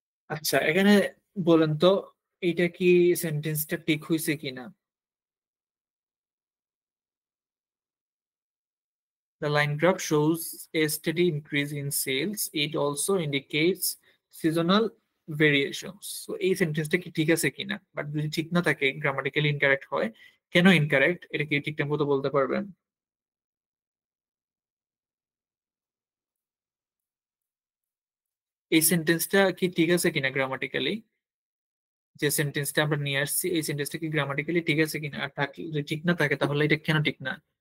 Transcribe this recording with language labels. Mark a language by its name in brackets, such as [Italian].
[Bangla] আচ্ছা, এখানে বলেন তো এটা কি সেন্টেন্সটা ঠিক হয়েছে কিনা? [English] The line graph shows a steady increase in sales. It also indicates seasonal variations. [Bangla] So এই সেন্টেন্সটা কি ঠিক আছে কিনা, বাট যদি ঠিক না থাকে, গ্রামাটিক্যালি ইনকারেক্ট হয়, কেন ইনকারেক্ট, এটা কি ঠিকঠাক মতো বলতে পারবেন? এই সেন্টেন্সটা কি ঠিক আছে কিনা গ্রামাটিক্যালি, যে সেন্টেন্সটা আমরা নিয়ে আসছি এই সেন্টেন্সটা কি গ্রামাটিক্যালি ঠিক আছে কিনা, আর থাকলে যদি ঠিক না থাকে তাহলে এটা কেন ঠিক না?